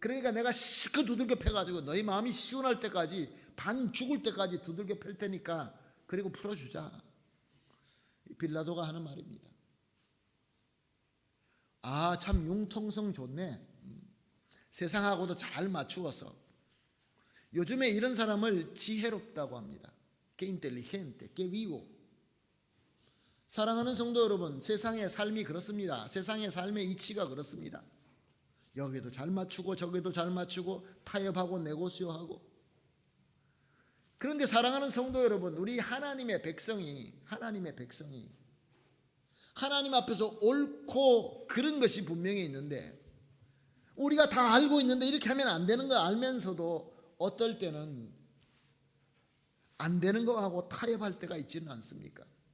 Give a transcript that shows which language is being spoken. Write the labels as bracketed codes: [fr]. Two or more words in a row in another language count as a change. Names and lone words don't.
[ko] 그러니까 내가 실컷 두들겨 패가지고 너희 마음이 시원할 때까지, 반 죽을 때까지 두들겨 팰 테니까 그리고 풀어주자. 빌라도가 하는 말입니다. 아, 참 융통성 좋네. 세상하고도 잘 맞추어서. 요즘에 이런 사람을 지혜롭다고 합니다. [es] Que inteligente, que vivo. [ko] 사랑하는 성도 여러분, 세상의 삶이 그렇습니다. 세상의 삶의 이치가 그렇습니다. 여기도 잘 맞추고 저기도 잘 맞추고 타협하고 네고시오하고. 그런데 사랑하는 성도 여러분, 우리 하나님의 백성이 하나님 앞에서 옳고 그른 것이 분명히 있는데, 우리가 다 알고 있는데 이렇게 하면 안 되는 거 알면서도 어떨 때는 안 되는 거하고 타협할 때가 있지는 않습니까?